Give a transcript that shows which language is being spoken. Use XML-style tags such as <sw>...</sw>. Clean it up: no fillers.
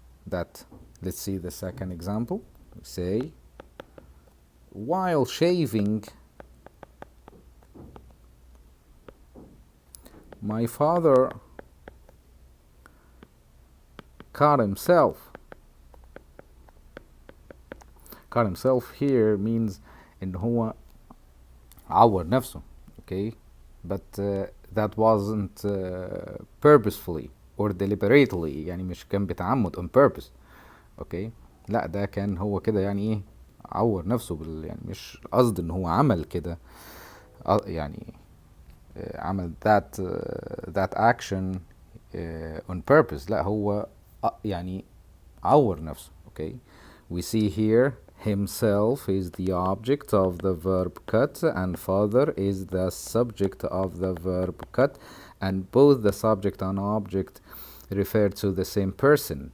<en>Let's see the second example. We say, while shaving, my father cut himself. Cut himself here means</en> <ar>إن هو عور نفسه.</ar> <en>Okay, but that wasn't purposefully or deliberately.</en> <ar>يعني مش كان بتعمد on purpose. Okay, لا ده كان هو كده يعني ايه عور نفسه يعني مش قصد ان هو عمل كده يعني عمل</ar> <en>that action on purpose.</en> <ar>لا هو يعني عور نفسه.</ar> <en>Okay, we see here himself is the object of the verb cut and father is the subject of the verb cut, and both the subject and object refer to the same person.</en>